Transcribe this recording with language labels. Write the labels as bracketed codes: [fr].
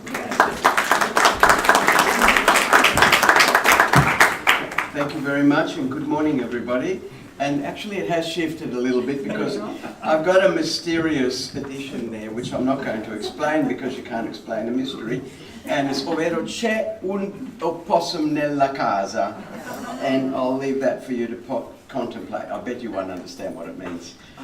[en] Thank you very much, and good morning, everybody. And actually it has shifted a little bit because I've got a mysterious addition there, which I'm not going to explain because you can't explain a mystery. And it's [it] ovvero c'è un opossum nella casa. [en] And I'll leave that for you to contemplate. I bet you won't understand what it means.